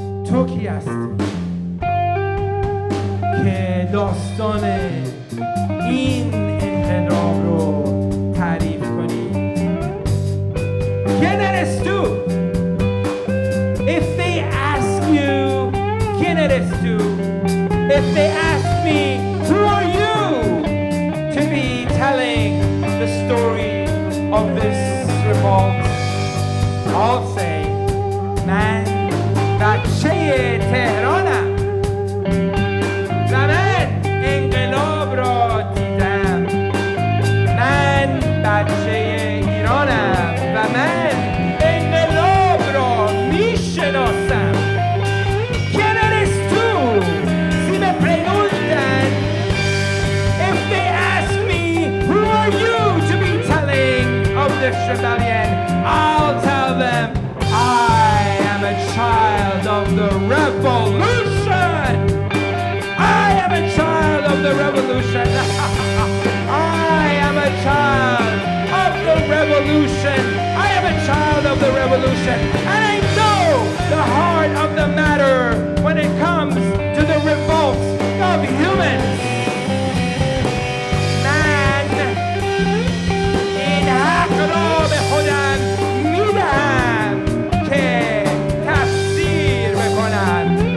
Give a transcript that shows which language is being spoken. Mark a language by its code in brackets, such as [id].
[fa] توکی هستی که داستان این انقلاب رو تعریف کنی. [es] ¿Quién eres tú? [en] If they ask you, [es] ¿quién eres tú? [en] If they ask me, who are you to be telling the story of this revolt? I'll say, man, [fa] بچه تهرانم و من انقلاب را دیدم. من بچه ایرانم و من انقلاب را میشناسم. [es] ¿Quién eres tú? Si me preguntan, [en] if they ask me, who are you to be telling of this rebellion? I'll tell them, I am a child of the revolution. I am a child of the revolution. I am a child of the revolution. I am a child of the revolution. And I know the heart of the matter when it comes to the revolt of humans. [fa] من این حق را به خودم میدم که تفسیر بکنم.